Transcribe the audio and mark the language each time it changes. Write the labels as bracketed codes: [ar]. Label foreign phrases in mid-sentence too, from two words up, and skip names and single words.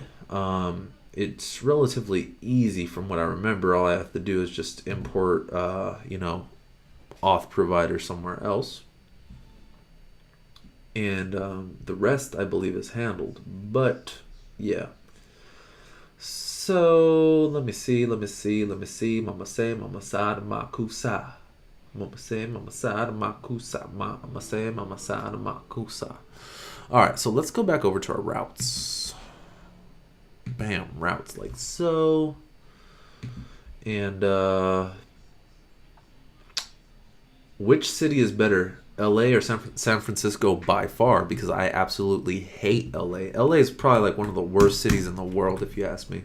[en] It's relatively easy from what I remember. All I have to do is just import, auth provider somewhere else. And the rest, I believe, is handled. But yeah. So let me see. Mama say, mama sada makusa. Mama say, mama sada makusa. Mama say, mama sada makusa. All right, so let's go back over to our routes. Bam, routes like so. And which city is better, LA or San Francisco? By far, because I absolutely hate LA. LA is probably like one of the worst cities in the world, if you ask me.